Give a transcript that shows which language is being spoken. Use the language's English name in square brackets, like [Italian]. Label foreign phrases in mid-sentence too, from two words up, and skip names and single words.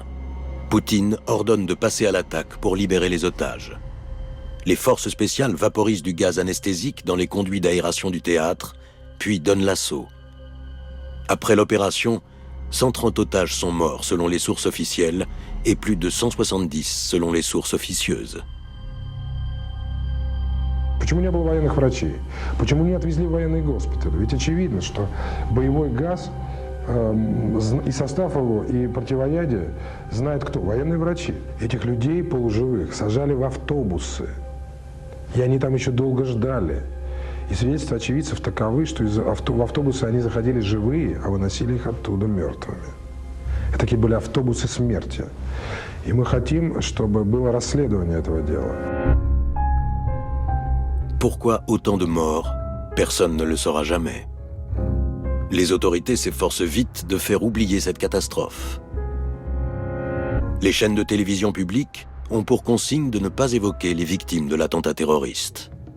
[French] Poutine ordonne de passer à l'attaque pour libérer les otages. Les forces spéciales vaporisent du gaz anesthésique dans les conduits d'aération du théâtre, puis donnent l'assaut. Après l'opération, 130 otages sont morts selon les sources officielles et plus de 170 selon les sources officieuses. [Russian] Почему не было военных врачей? Почему не отвезли в военный госпиталь? Ведь очевидно, что боевой газ и состав его, и противоядие знают кто? Военные врачи. Этих людей полуживых сажали в автобусы. И они там еще долго ждали. И свидетельства очевидцев таковы, что в автобусы они заходили живые, а выносили их оттуда мертвыми. Это такие были автобусы смерти. И мы хотим, чтобы было расследование этого дела. [French] Pourquoi autant de morts? Personne ne le saura jamais. Les autorités s'efforcent vite de faire oublier cette catastrophe. Les chaînes de télévision publiques ont pour consigne de ne pas évoquer les victimes de l'attentat terroriste.